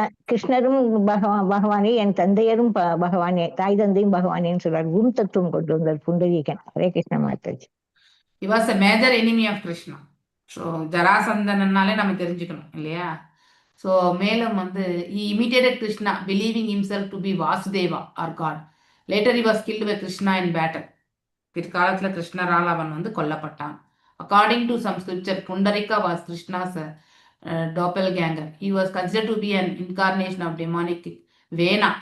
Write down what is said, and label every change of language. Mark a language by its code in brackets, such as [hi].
[ta] கிருஷ்ணரும் பகவானே, என் தந்தையரும் பகவானே, தாய் தந்தையும் பகவானேன்னு சொல்றாரு. ஊம்தத்துவம் கொண்டு வந்தார் Pundarikan. Hare Krishna Mataji. [en] He was a major enemy of Krishna. [ta] So ஜராசந்தனாலே நம்ம தெரிஞ்சுக்கணும் இல்லையா? [en] so [ta] மேலும் வந்து [en] he imitated Krishna, believing himself to be Vasudeva or God. Later he was killed by Krishna in battle. [ta] பிற்காலத்துல கிருஷ்ணரால் அவன் வந்து கொல்லப்பட்டான். [en] According to some scripture, Pundarika was Krishna's doppelganger. He was considered to be an incarnation of demonic Vena.